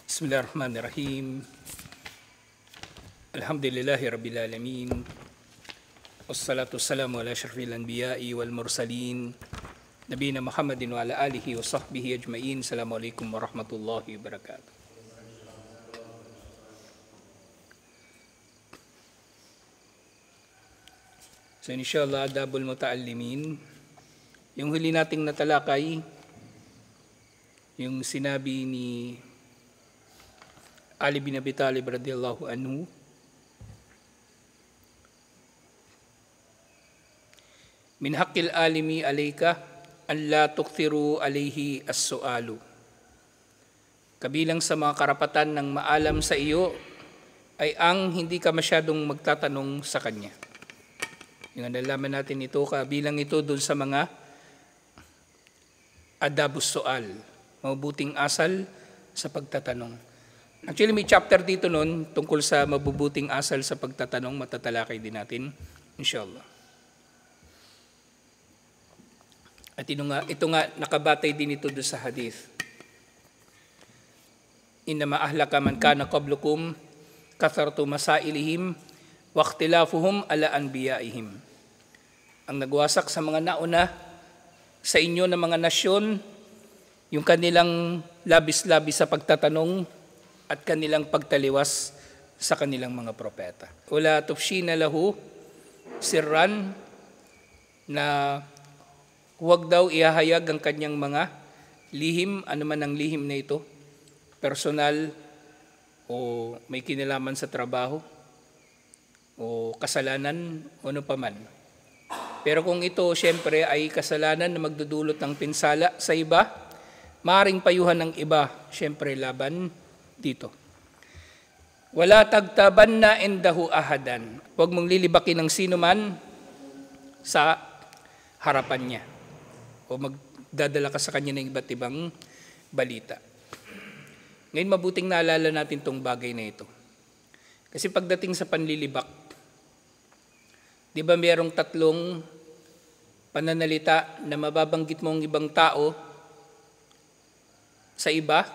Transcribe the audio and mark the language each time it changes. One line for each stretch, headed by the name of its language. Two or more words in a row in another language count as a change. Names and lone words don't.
Arabic: بسم الله الرحمن الرحيم. الحمد لله رب العالمين. والصلاة والسلام على أشرف الأنبياء والمرسلين. نبينا محمد وعلى آله وصحبه أجمعين. السلام عليكم ورحمة الله وبركاته. So إن شاء الله، آداب المتعلمين.
Filipino: Yung huli nating natalakay, yung sinabi ni Ali bin Abi Talib
Arabic: رضي الله عنه، من حق العالم عليك أن لا تكثر عليه السؤال.
Filipino: Kabilang sa mga karapatan ng maalam sa iyo ay ang hindi ka masyadong magtatanong sa kanya. Yung nalaman natin ito, kabilang ito dun sa mga
Arabic: آداب السؤال,
Filipino: mabubuting asal sa pagtatanong. Actually, may chapter dito nun tungkol sa mabubuting asal sa pagtatanong, matatalakay din natin, inshallah. At ito nga nakabatay din ito doon sa hadith.
Arabic: إنما أهلك من كان قبلكم كثرة مسائلهم واختلافهم على أنبيائهم.
Filipino: Ang nagwasak sa mga nauna sa inyo ng mga nasyon, yung kanilang labis-labis sa pagtatanong at kanilang pagtaliwas sa kanilang mga propeta.
Arabic: ولا تفشين له سرا,
Filipino: na huwag daw ihahayag ang kanyang mga lihim, ano man ang lihim na ito, personal o may kinalaman sa trabaho o kasalanan o ano paman. Pero kung ito siyempre ay kasalanan na magdudulot ng pinsala sa iba, maaaring payuhan ng iba siyempre laban dito.
Arabic: ولا تغتابن عنده أحدا.
Filipino: Huwag mong lilibakin ng sino man sa harapan niya o magdadala ka sa kanya ng iba't ibang balita. Ngayon, mabuting naalala natin tong bagay na ito. Kasi pagdating sa panlilibak, di ba mayroong tatlong pananalita na mababanggit mo ang ibang tao sa iba?